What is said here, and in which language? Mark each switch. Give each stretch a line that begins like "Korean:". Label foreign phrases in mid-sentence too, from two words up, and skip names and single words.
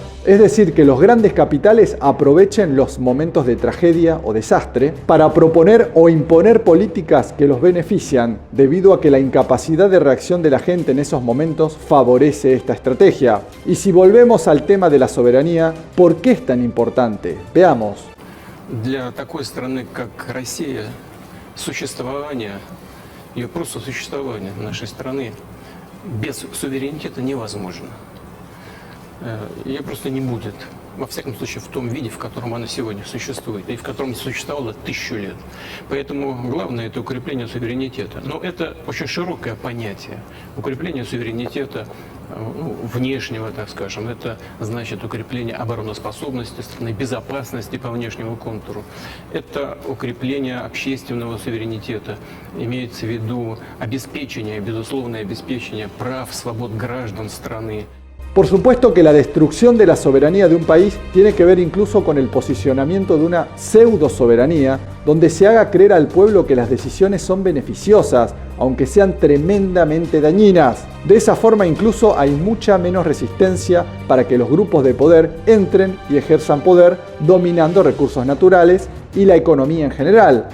Spanish: Es decir, que los grandes capitales aprovechen los momentos de tragedia o desastre para proponer o imponer políticas que los benefician, debido a que la incapacidad de reacción de la gente en esos momentos favorece esta estrategia. Y si volvemos al tema de la soberanía, ¿por qué es tan importante? Veamos.
Russian: Для такой страны, как Россия, существование, ее просто существование нашей страны без суверенитета невозможно. Ее просто не будет, во всяком случае, в том виде, в котором она сегодня существует, и в котором существовала 1000 лет. Поэтому главное – это укрепление суверенитета. Но это очень широкое понятие. Укрепление суверенитета внешнего, так скажем, это значит укрепление обороноспособности страны, безопасности по внешнему контуру. Это укрепление общественного суверенитета. Имеется в виду обеспечение, безусловное обеспечение прав, свобод граждан страны.
Spanish: Por supuesto que la destrucción de la soberanía de un país tiene que ver incluso con el posicionamiento de una pseudo-soberanía, donde se haga creer al pueblo que las decisiones son beneficiosas, aunque sean tremendamente dañinas. De esa forma incluso hay mucha menos resistencia para que los grupos de poder entren y ejerzan poder, dominando recursos naturales y la economía en general.